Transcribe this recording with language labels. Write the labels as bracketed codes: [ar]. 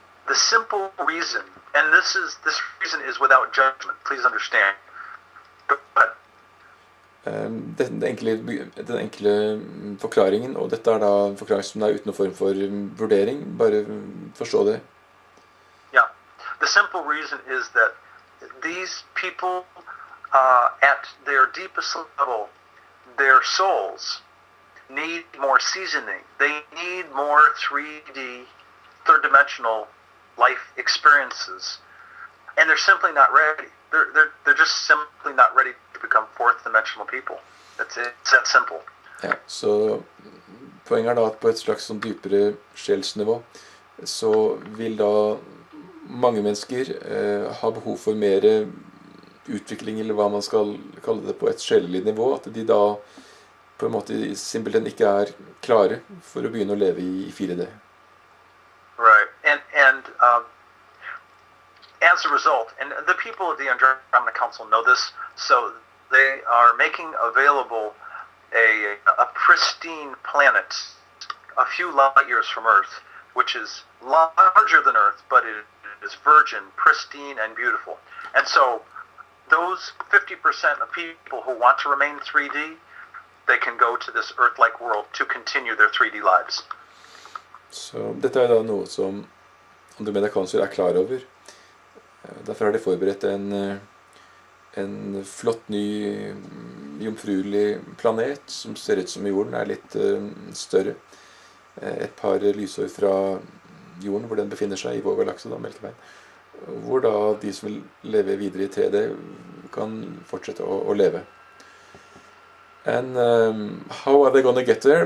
[en] The simple reason, and this reason is without judgment, please understand. But [no] Den enkle forklaringen, og dette er da en forklaring som er uten noen form for vurdering, bare forstå det. [en] yeah, the simple reason is that these people, at their deepest level, their souls need more seasoning. They need more 3D, third-dimensional life experiences, and they're simply not ready. They're just simply not ready to become fourth-dimensional people. It's that simple. [no] Ja, så poenget er da at på et slags sånn dypere sjelsnivå, så vil da mange mennesker ha behov for mer utvikling, eller hva man skal kalle det, på et sjelelig nivå, at de da på en måte simpelthen ikke er klare for å begynne å leve i 4D. [en] Right, and as a result, and the people of the Andromeda Council know this, so they are making available a pristine planet a few light years from Earth, which is larger than Earth, but it is virgin, pristine, and beautiful. And so those 50% of people who want to remain 3D, they can go to this Earth-like world to continue their 3D lives. [no] Så dette er da noe som Andromeda Council er klar over. Derfor har de forberedt en flott, ny, jomfruelig planet som ser ut som jorden, er litt større. Et par lysår fra jorden, hvor den befinner seg i vår galakse, da, Melkeveien. Hvor da de som vil leve videre i 3D kan fortsette å leve. [en] And how are they gonna get there?